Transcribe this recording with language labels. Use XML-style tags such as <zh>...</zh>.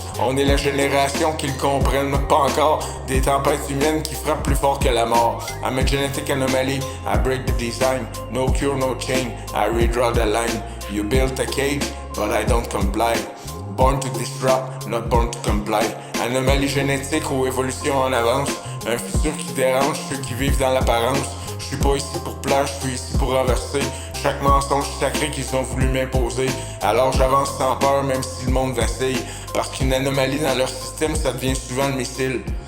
<fr>On est la génération qui le comprennent pas encore. Des tempêtes humaines qui frappent plus fort que la mort.</fr> <en>I'm a genetic anomaly, I break the design. No cure, no chain, I redraw the line. You built a cage, but I don't comply. Born to disrupt, not born to comply.</en> <fr>Anomalie génétique ou évolution en avance. Un futur qui dérange ceux qui vivent dans l'apparence. Je suis pas ici pour plaire, je suis ici pour renverser chaque mensonge sacré qu'ils ont voulu m'imposer. Alors j'avance sans peur même si le monde vacille. Parce qu'une anomalie dans leur système, ça devient souvent le missile.</fr>